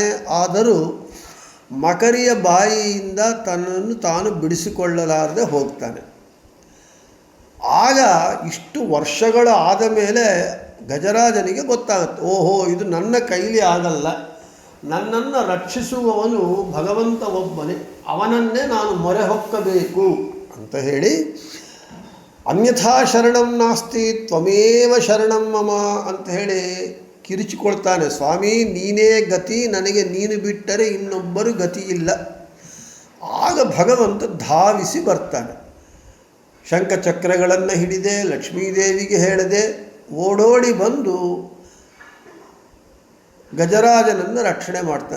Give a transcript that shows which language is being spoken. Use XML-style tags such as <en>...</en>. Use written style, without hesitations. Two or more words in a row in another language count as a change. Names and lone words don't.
<kn>ಆದರೂ ಮಕರಿಯ ಬಾಯಿಯಿಂದ ತನ್ನನ್ನು ತಾನು ಬಿಡಿಸಿಕೊಳ್ಳಲಾರದೆ ಹೋಗ್ತಾನೆ. ಆಗ ಇಷ್ಟು ವರ್ಷಗಳು ಆದ ಮೇಲೆ ಗಜರಾಜನಿಗೆ ಗೊತ್ತಾಗುತ್ತೆ, ಓಹೋ ಇದು ನನ್ನ ಕೈಲಿ ಆಗಲ್ಲ, ನನ್ನನ್ನು ರಕ್ಷಿಸುವವನು ಭಗವಂತ ಒಬ್ಬನೇ, ಅವನನ್ನೇ ನಾನು ಮೊರೆ ಹೊಕ್ಕಬೇಕು ಅಂತ ಹೇಳಿ</kn> <sa>ಅನ್ಯಥಾ ಶರಣಂ ನಾಸ್ತಿ ತ್ವಮೇವ ಶರಣಂ ಮಮ</sa> <kn>ಅಂತ ಹೇಳಿ ಕಿರಿಚಿಕೊಳ್ತಾನೆ. ಸ್ವಾಮಿ ನೀನೇ ಗತಿ, ನನಗೆ ನೀನು ಬಿಟ್ಟರೆ ಇನ್ನೊಬ್ಬರು ಗತಿ ಇಲ್ಲ. ಆಗ ಭಗವಂತ ಧಾವಿಸಿ ಬರ್ತಾನೆ. ಶಂಖಚಕ್ರಗಳನ್ನು ಹಿಡಿದೆ, ಲಕ್ಷ್ಮೀದೇವಿಗೆ ಹೇಳದೆ ಓಡೋಡಿ ಬಂದು ಗಜರಾಜನನ್ನು ರಕ್ಷಣೆ ಮಾಡ್ತಾನೆ.</kn>